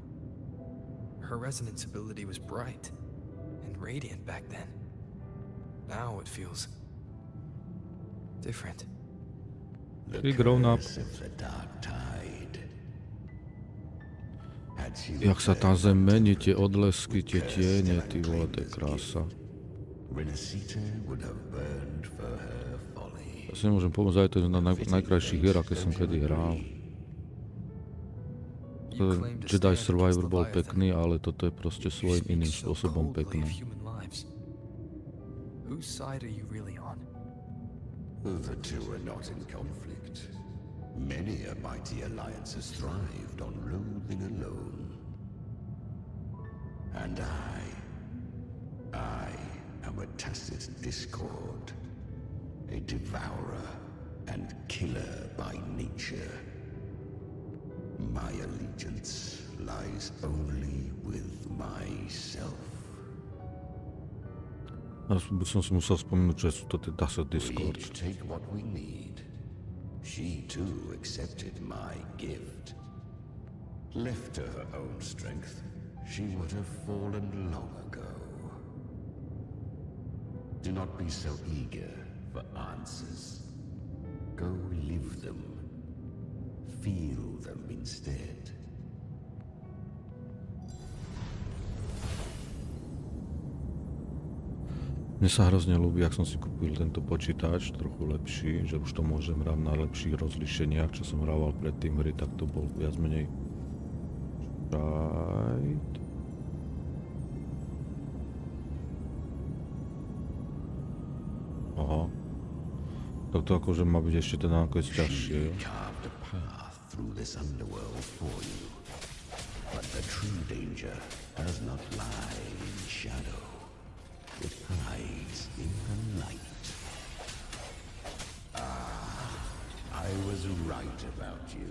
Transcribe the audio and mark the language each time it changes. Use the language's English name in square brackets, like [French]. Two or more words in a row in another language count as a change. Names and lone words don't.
[English] Her resonance ability was bright and radiant back then. Now it feels different. She grown up. Curse of the dark tide. Had she [Slovak] Jak sa tá zem [English] returned [Slovak] mení, to tie [English] it, [Slovak] odlesky, tie [English] with [Slovak] tiene, [English] Curse [Slovak] ty vole, to je [English] still [Slovak] krása. [English] unclaimed as gift, Renacita would have burned for her folly. [Slovak] Ja si nemôžem pomôcť, aj to je na najkrajších hierach, keď som kedy hral. [English] You claim to [Slovak] Jedi [English] stand [Slovak] Survivor [English] against [Slovak] bol [English] Leviathan. [Slovak] pekný, ale toto je proste [English] You [Slovak] svojím [English] speak [Slovak] iným [English] so [Slovak] spôsobom [English] coldly [Slovak] pekné. [English] of human lives. Whose side are you really on? The two are not in conflict. Many a mighty alliance has thrived on loathing alone. And I am a tacit discord, a devourer and killer by nature. My allegiance lies only with myself. [Slovak] A som si musel spomenúť, že sú to tie Dasa [English] We [Slovak] Discord. [English] each take what we need. She too accepted my gift. Left to her own strength, she would have fallen long ago. Do not be so eager for answers. Go live them. Feel them instead. [Slovak] Mne sa hrozne ľúbi, ak som si kúpil tento počítač, trochu lepší, že už to môžem hrať na lepších rozlíšeniach, čo som hrával predtým hry, tak to bol viac menej right. Aha. Tak to akože má byť ešte ten nakoniec ťažšie. [English] She carved a path through this underworld for you. But the true danger does not lie in shadow. It hides in the light. I was right about you.